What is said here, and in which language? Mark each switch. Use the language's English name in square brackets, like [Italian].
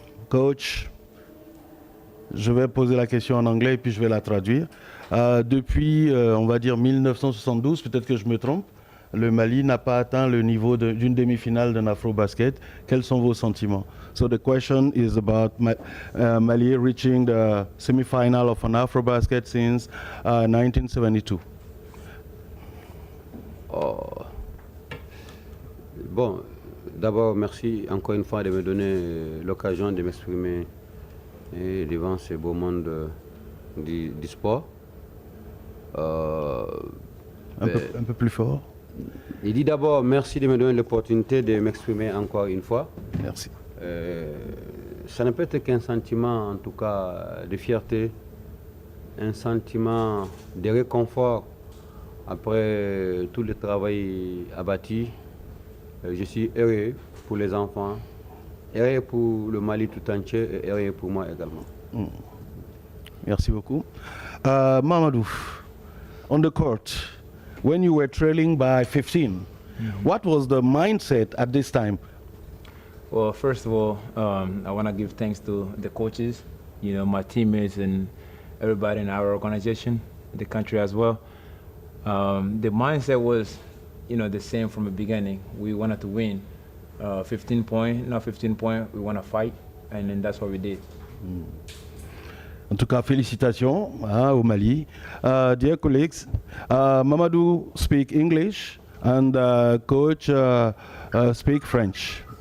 [French] Coach, je vais poser la question en anglais et puis je vais la traduire. Depuis, on va dire 1972, peut-être que je me trompe, le Mali n'a pas atteint le niveau d'une demi-finale d'un AfroBasket. Quels sont vos sentiments? [English] So the question is about Mali reaching the semi-final of an AfroBasket since 1972. [French] Bon, d'abord, merci encore une fois de me donner l'occasion de m'exprimer devant ce beau monde du sport. Un peu plus fort. Il dit d'abord merci de me donner l'opportunité de m'exprimer encore une fois. Merci. Ça ne peut être qu'un sentiment, en tout cas, de fierté, un sentiment de réconfort après tout le travail abattu. Je suis heureux pour les enfants, heureux pour le Mali tout entier et heureux pour moi également. Merci beaucoup. [English] Mamadou, on the court, when you were trailing by 15, what was the mindset at this time? Well, first of all, I want to give thanks to the coaches, my teammates and everybody in our organization, the country as well. The mindset was, the same from the beginning. We wanted to win. 15 point, we want to fight, and then that's what we did. [French] En tout cas, félicitations au Mali. [English] Dear colleagues, Mamadou speak English and coach speak French.